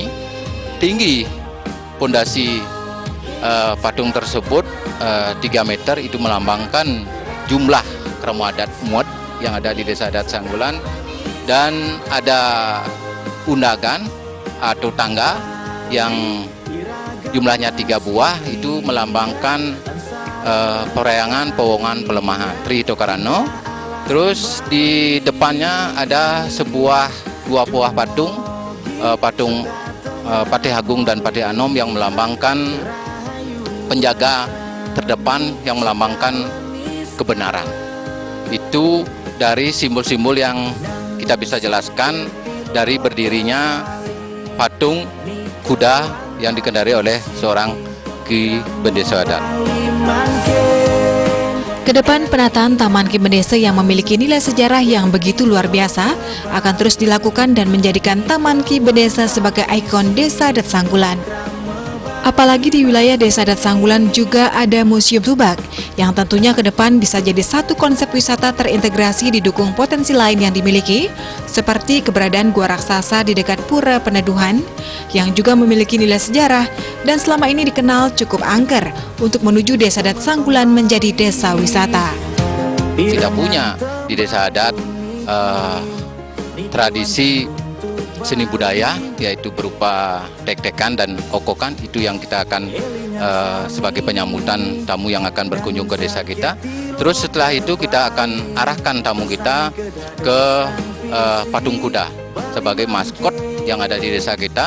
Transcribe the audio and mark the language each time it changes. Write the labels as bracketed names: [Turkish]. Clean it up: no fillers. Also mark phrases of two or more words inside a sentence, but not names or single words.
[Indonesian] Tinggi pondasi patung tersebut 3 meter, itu melambangkan jumlah keremu adat muat yang ada di Desa Adat Sanggulan. Dan ada undagan atau tangga yang jumlahnya 3 buah, itu melambangkan perayangan pewongan pelemahan Tri Tokarano. Terus di depannya ada 2 buah patung Patih Agung dan Patih Anom yang melambangkan penjaga terdepan yang melambangkan kebenaran. Itu dari simbol-simbol yang kita bisa jelaskan dari berdirinya patung kuda yang dikendarai oleh seorang Ki Bendesa Adat. Kedepan penataan Taman Ki Bendesa yang memiliki nilai sejarah yang begitu luar biasa akan terus dilakukan dan menjadikan Taman Ki Bendesa sebagai ikon Desa Adat Sanggulan. Apalagi di wilayah Desa Adat Sanggulan juga ada Museum Tubak yang tentunya ke depan bisa jadi satu konsep wisata terintegrasi didukung potensi lain yang dimiliki seperti keberadaan Gua Raksasa di dekat Pura Peneduhan yang juga memiliki nilai sejarah dan selama ini dikenal cukup angker untuk menuju Desa Adat Sanggulan menjadi desa wisata. Kita punya di Desa Adat tradisi seni budaya yaitu berupa tek-tekan dan okokan, itu yang kita akan sebagai penyambutan tamu yang akan berkunjung ke desa kita. Terus setelah itu kita akan arahkan tamu kita ke patung kuda sebagai maskot yang ada di desa kita.